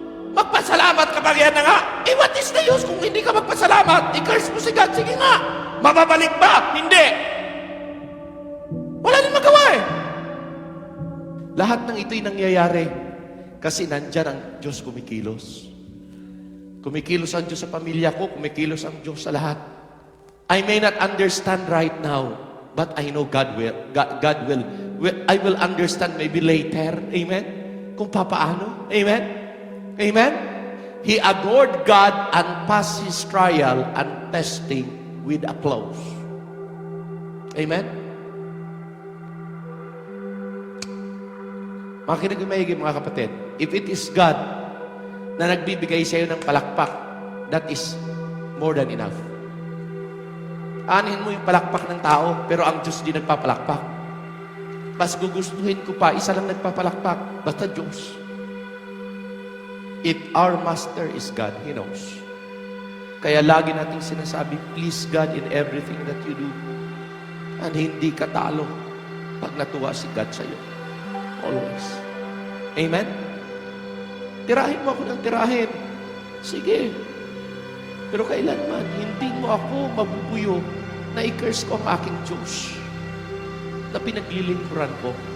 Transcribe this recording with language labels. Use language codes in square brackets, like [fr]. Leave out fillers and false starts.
[tl] Magpasalamat kapag yan na nga. [en] What is the use [tl] kung hindi ka magpasalamat? I-curse mo si God. Sige nga. Mababalik ba? Hindi. Wala din magawa eh. Lahat ng ito'y nangyayari kasi nandyan ang Diyos kumikilos. Kumikilos ang Diyos sa pamilya ko, kumikilos ang Diyos sa lahat. [en] I may not understand right now, but I know God will. God will. I will understand maybe later. [tl] Amen? Kung papaano. Amen? Amen? [en] He adored God and passed his trial and testing with applause. Amen? [tl] Makinig maigi mga kapatid. [en] If it is God [tl] na nagbibigay sa iyo ng palakpak, [en] that is more than enough. [tl] Anin mo yung palakpak ng tao, pero ang Diyos di nagpapalakpak. Mas gugustuhin ko pa, isa lang nagpapalakpak, basta Diyos. [en] If our Master is God, He knows. [tl] Kaya lagi nating sinasabi, [en] please God in everything that you do. [tl] And hindi ka talo pag natuwa si God sa iyo. Always. Amen? Tirahin mo ako ng tirahin. Sige. Pero kailanman, hindi mo ako mabubuyo na i-curse ko ang aking Diyos na pinaglilingkuran ko.